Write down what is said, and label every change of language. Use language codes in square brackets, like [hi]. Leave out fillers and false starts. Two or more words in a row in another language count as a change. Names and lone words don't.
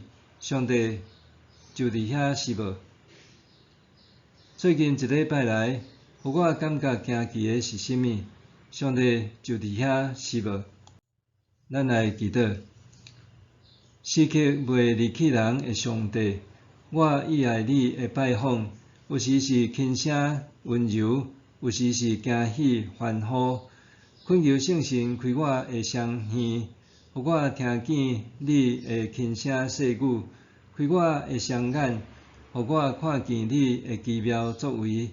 [nan] 上帝就伫遐是无？最近一礼拜来，互我感觉惊奇的是甚物？上帝就伫遐是无？咱来祈祷，时刻袂离弃人的上帝，我意爱你的拜访，有时是轻声温柔，有时是惊喜欢呼。恳求圣神开我的双耳，互我听见你的轻声细语；开我的双眼，互我看见你的奇妙作为。